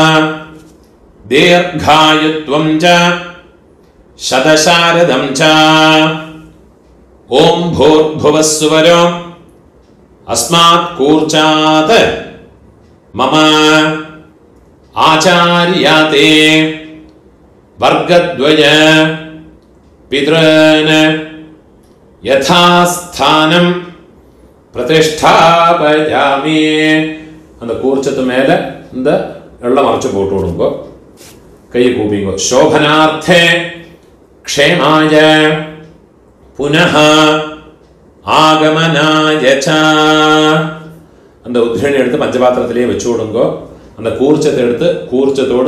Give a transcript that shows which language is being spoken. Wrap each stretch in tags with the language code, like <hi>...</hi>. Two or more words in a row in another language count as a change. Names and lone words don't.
<sa>दीर्घायुत्वं च शतशारदं च ओम भूर्भुवः सुवरो अस्मात् कूर्चात् मम आचार्याते वर्गद्वय पितॄन् यथास्थानं प्रतिष्ठापयामि</sa> <ta>அந்த கூர்ச்சத்து மேல இந்த வெள்ளம் அரைச்சு போட்டு விடுங்க கையை கூப்பிங்க</ta> <sa>शोभनार्थे क्षेमाय पुनः आगमनाय च</sa> <ta>அந்த உத்ரணி எடுத்து பஞ்சபாத்திரத்திலேயே வச்சு விடுங்க அந்த கூர்ச்சத்தை எடுத்து கூர்ச்சத்தோடு</ta>